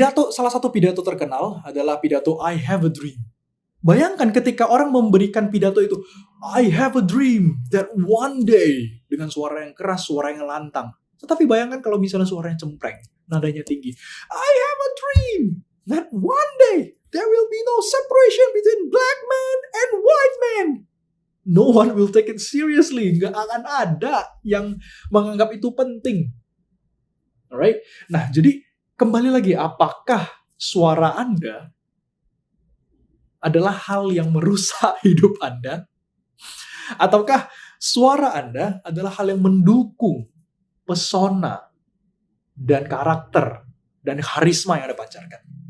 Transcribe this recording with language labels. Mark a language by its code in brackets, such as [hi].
[id] Salah satu pidato terkenal adalah pidato I Have a Dream. Bayangkan ketika orang memberikan pidato itu, [en] I have a dream that one day, [id] dengan suara yang keras, suara yang lantang. Tetapi bayangkan kalau misalnya suaranya cempreng, nadanya tinggi. [en] I have a dream that one day there will be no separation between black man and white man. No one will take it seriously. [id] Nggak akan ada yang menganggap itu penting. Alright? Nah, jadi kembali lagi, apakah suara Anda adalah hal yang merusak hidup Anda? Ataukah suara Anda adalah hal yang mendukung pesona dan karakter dan karisma yang Anda pancarkan?